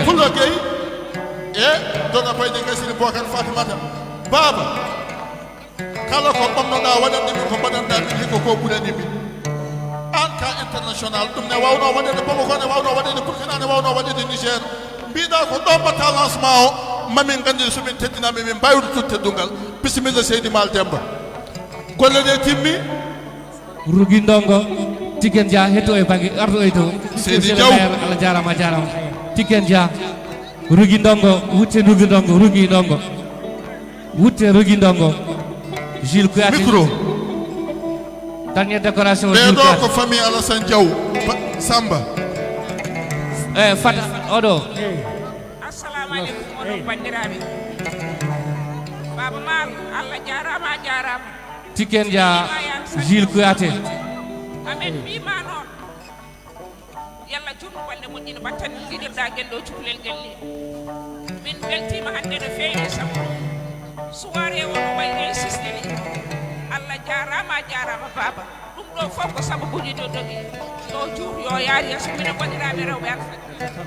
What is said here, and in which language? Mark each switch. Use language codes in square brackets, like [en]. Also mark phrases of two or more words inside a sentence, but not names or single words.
[ff] Pullo Gueye e dona payde gasiri Bocar Fatimata baba kala ko ɓamnoɗa waɗande min ko mbaɗanɗa min hikko ko ɓuranimi an ka international ɗum ne wawno waɗede Bamako ne wawno waɗede Burkina ne wawno waɗede Niger mbiɗa ko ɗo mbatta lancement o mamin gandi somin teddinami min mbawiɗo teddungal bisimilla Seydi Mal Demba golle ɗe timmi Rougui Ndongo Tiken Dia hetto e banggue ardo e to Seydi Diaw Allah jarama Tiken Dia Rougui Ndongo wutte Rougui Ndongo Rougui Ndongo wutte Rougui Ndongo Jules Kouyaté micro [fr] dernière décoration Jules [ff] ɓeɗo Kouyaté ko famille Alassane Diaw Samba Fata oɗo [ar] السلام عليكم [ff] oɗon bandiraɓe Baba Mal Allah jarama a jarama Tiken Dia Jules Kouyaté amen mbima noon yalla jurnu balɗe moƴƴina batten ɗiɗirɗa guel ɗo cukalel guel ni min beltima hande no feewi sabu suware wono way insiste ni Allah jarama a jarama baba ɗum ɗo fof ko sababuji to dogi yo juur yo yaari yeeso minen bandiraɓe rewɓe alfa